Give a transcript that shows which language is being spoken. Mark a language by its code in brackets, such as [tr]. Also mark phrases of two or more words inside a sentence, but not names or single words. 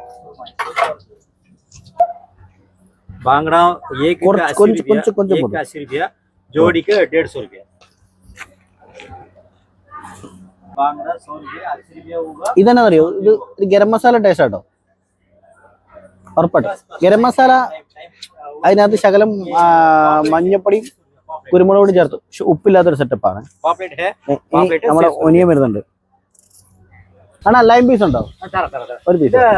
[hi] बांगड़ा एक का 80 रुपया, जोड़ी का 150 रुपया. बांगड़ा 100 रुपया, 80 रुपया होगा. [ml] ഇതെന്നാന്നറിയോ? ഇത് ഗരം മസാല ടേസ്റ്റ് ആട്ടോ. ഉറപ്പായിട്ട് ഗരം മസാല അതിനകത്ത് ശകലം മഞ്ഞപ്പൊടിയും കുരുമുളക് പൊടി ചേർത്തു. ഉപ്പില്ലാത്തൊരു സെറ്റപ്പാണ്. നമ്മുടെ ഒനിയൻ വരുന്നുണ്ട്. ആണോ? [en] lime piece [ml] ഉണ്ടോ? ഒരു പീസ്.